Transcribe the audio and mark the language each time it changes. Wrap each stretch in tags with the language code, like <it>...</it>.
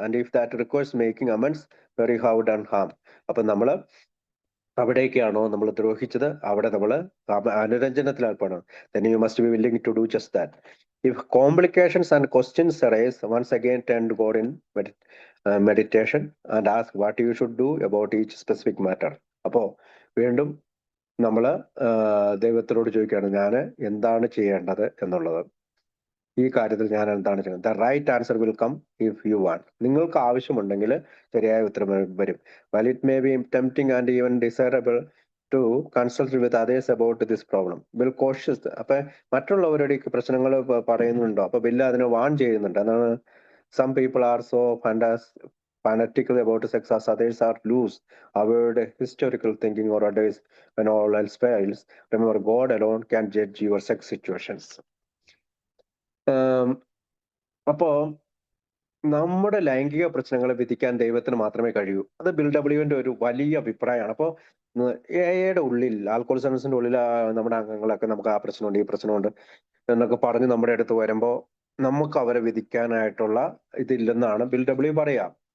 <en>And if that requires making amends where you have done harm.</en> <ml>അപ്പൊ നമ്മൾ അവിടേക്കാണോ നമ്മൾ ദ്രോഹിച്ചത്, അവിടെ നമ്മൾ അനുരഞ്ജനത്തിൽ ഏർപ്പെടണം.</ml> <en>then you must be willing to do just that. If complications and questions arise, once again turn to God in meditation and ask what you should do about each specific matter.</en> <ml>അപ്പോ വീണ്ടും നമ്മൾ ദൈവത്തിനോട് ചോദിക്കുകയാണ്, ഞാൻ എന്താണ് ചെയ്യേണ്ടത് എന്നുള്ളത്. ഈ കാര്യത്തിൽ ഞാൻ എന്താണ് ചെയ്യുന്നത്?</ml> <en>The right answer will come if you want.</en> <ml>നിങ്ങൾക്ക് ആവശ്യമുണ്ടെങ്കിൽ ശരിയായ ഉത്തരം വരും.</ml> <en>while it may be tempting and even desirable to consult with others about this problem, be cautious.</en> <ml>അപ്പൊ മറ്റുള്ളവരുടെ പ്രശ്നങ്ങൾ പറയുന്നുണ്ടോ? അപ്പൊ ബില്ല് അതിനെ വാൺ ചെയ്യുന്നുണ്ട്.</ml> <en>അതാണ് some people are so fanatical about sex as others are loose. Avoid historical thinking or advice when all else fails. Remember, God alone can judge your sex situations.</en> <ml>അപ്പോ നമ്മുടെ ലൈംഗിക പ്രശ്നങ്ങളെ വിധിക്കാൻ ദൈവത്തിന് മാത്രമേ കഴിയൂ. അത് ബിൽ ഡബ്ല്യുവിന്റെ ഒരു വലിയ അഭിപ്രായമാണ്. അപ്പോൾ എയുടെ ഉള്ളിൽ, ആൽക്കോളിസംസിന്റെ ഉള്ളിൽ നമ്മുടെ അംഗങ്ങളൊക്കെ നമുക്ക് ആ പ്രശ്നമുണ്ട്, ഈ പ്രശ്നമുണ്ട് എന്നൊക്കെ പറഞ്ഞ് നമ്മുടെ അടുത്ത് വരുമ്പോൾ നമുക്ക് അവരെ വിധിക്കാനായിട്ടുള്ള ഇതില്ലെന്നാണ് ബിൽ ഡബ്ല്യു പറയാം.</ml>